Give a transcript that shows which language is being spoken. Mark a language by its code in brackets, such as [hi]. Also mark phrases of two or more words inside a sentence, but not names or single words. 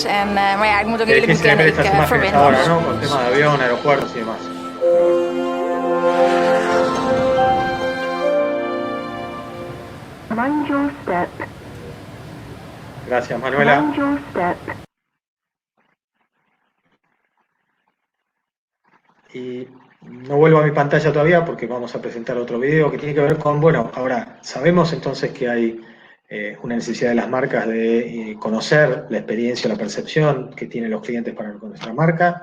[nl] Maar ja, ik moet ook eerlijk [es] Difícil ver [nl] bekennen, [es] estas [nl] ik [es] imágenes [nl] verwend [es] ahora, [nl] hem. [es] ¿no? Con tema de avión, aeropuertos y demás. [en] Mind your step. [es] Gracias, Manuela. [en] Mind your step. [es] Y no vuelvo a mi pantalla todavía porque vamos a presentar otro video que tiene que ver con, bueno, ahora sabemos entonces que hay una necesidad de las marcas de conocer la experiencia, la percepción que tienen los clientes para con nuestra marca.